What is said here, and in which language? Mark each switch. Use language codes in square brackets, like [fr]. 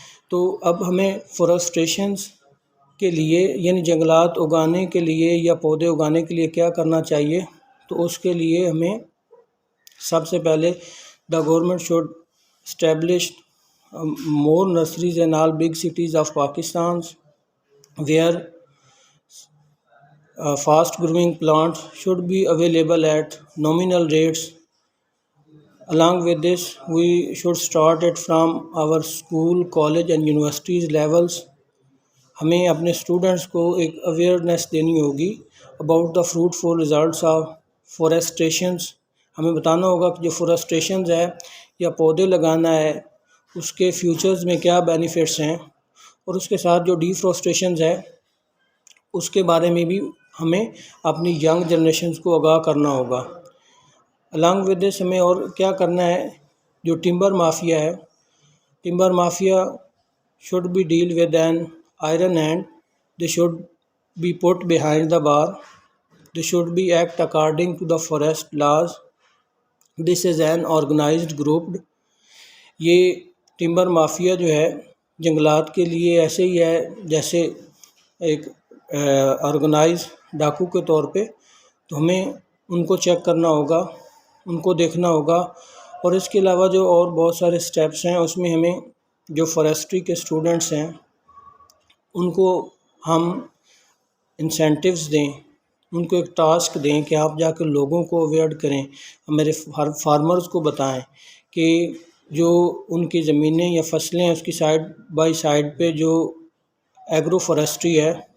[ur] تو اب ہمیں فورسٹریشنز کے لیے یعنی جنگلات اگانے کے لیے یا پودے اگانے کے لیے کیا کرنا چاہیے؟ تو اس کے لیے ہمیں سب سے پہلے [en] The government should establish more nurseries in all big cities of Pakistan where fast growing plants should be available at nominal rates. Along with this, we should start it from our school, college and universities levels. [ur] ہمیں اپنے students کو ایک awareness دینی ہوگی [en] About the fruitful results of forestations. [ur] ہمیں بتانا ہوگا کہ جو فورسٹریشنز ہے یا پودے لگانا ہے اس کے فیوچرز میں کیا بینیفٹس ہیں، اور اس کے ساتھ جو ڈیفورسٹریشنز ہے اس کے بارے میں بھی ہمیں اپنی ینگ جنریشنز کو آگاہ کرنا ہوگا. [en] along with this [ur] ہمیں اور کیا کرنا ہے، جو ٹمبر مافیا ہے، timber mafia [en] should be deal with an iron hand. They should be put behind the bar. They should be act according to the forest laws. This is an organized group. [ur] یہ timber mafia جو ہے جنگلات کے لیے ایسے ہی ہے جیسے ایک آرگنائز ڈاکو کے طور پہ. تو ہمیں ان کو چیک کرنا ہوگا، ان کو دیکھنا ہوگا. اور اس کے علاوہ جو اور بہت سارے سٹیپس ہیں اس میں ہمیں جو فارسٹری کے اسٹوڈنٹس ہیں ان کو ہم انسینٹیوز دیں، ان کو ایک ٹاسک دیں کہ آپ جا کے لوگوں کو اویئر کریں، میرے فارمرز کو بتائیں کہ جو ان کی زمینیں یا فصلیں اس کی سائڈ بائی سائڈ پہ جو ایگرو فارسٹری ہے